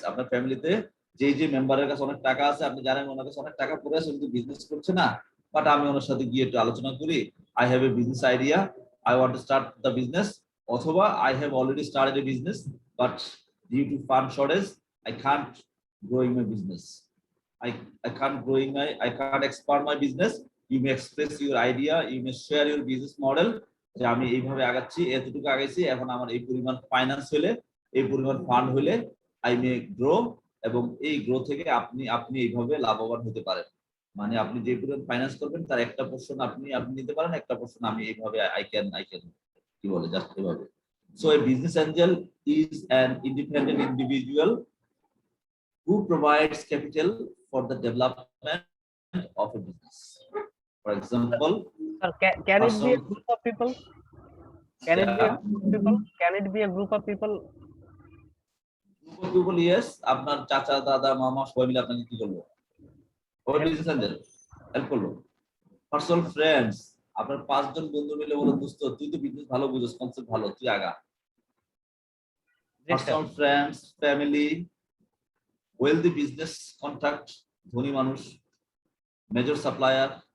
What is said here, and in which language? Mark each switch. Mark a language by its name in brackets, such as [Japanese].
[Bangla] ফ্যামিলিতে যে মেম্বারের কাছে অনেক টাকা আছে, আপনি জানেন ওনার কাছে অনেক টাকা পড়ে আছে কিন্তু বিজনেস করছে না, বাট আমি ওনার সাথে গিয়ে একটু আলোচনা করি, I have a business idea, I want to start the business, অথবা I have already started a business but due to fund shortage I can't growing my business. [English] I can't expand my business. [Bangla] You may express your idea, you may share your business model, যে আমি এইভাবে আগাচ্ছি, এতটুকু আগাইছি, এখন আমার এই পরিমাণ finance হলে, এই পরিমাণ ফান্ড হলে I may grow, এবং এই গ্রো থেকে আপনি এইভাবে লাভবান হতে পারেন। মানে আপনি যে পরিমাণ ফাইন্যান্স করবেন তার একটা পোরশন আপনি নিতে পারেন, একটা পোরশন আমি এইভাবে I can কি বলে জাস্ট এইভাবে। [English] So a business angel is an independent individual who provides capital for the development of a business. For example, Sir, can it be a group of people? Can it be a group of people? [Bangla] People yes, আপনার চাচা দাদা মামা সবাই মিলে আপনাকে কি করলো? ওই বিজনেস এঞ্জেল হেল্প করলো। পার্সোনাল ফ্রেন্ডস, আপনার 5 জন বন্ধু মিলে বলো দোস্ত তুই তো বিজনেস ভালো বুঝিস, কনসেপ্ট ভালো, তুই আগা। জি sir. Personal friends, family, wealthy business contact, ধনী মানুষ, মেজর সাপ্লায়ার।